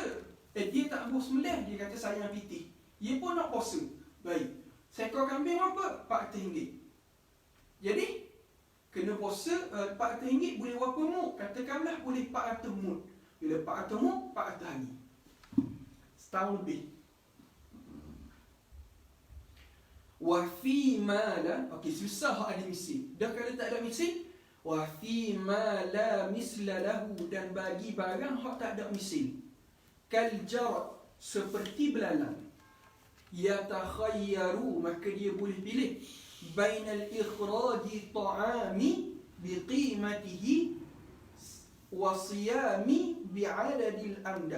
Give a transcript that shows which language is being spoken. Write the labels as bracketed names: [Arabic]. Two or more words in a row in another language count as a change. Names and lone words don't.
[Malay] Dia tak boleh sembelih, dia kata sayang pitih. Dia pun nak puasa. Baik, seekor kambing apa? RM400. Jadi kena puasa RM400 boleh berapa mud? Katakanlah boleh 400 mud. Bila 400 mud, 400 hari, setahun lebih. [Arabic] وفيما لا, [Malay] okey, susah hak ada misil. Dah kalau tak ada misil, [Arabic] وفيما لا مثل له, [Malay] dan bagi barang hak tak ada misil. [Arabic] كالجراد, [Malay] seperti belalang. [Arabic] يتخير, [Malay] maka dia boleh pilih [Arabic] بين إخراج طعام بقيمته وصيام بعدد الأمداد.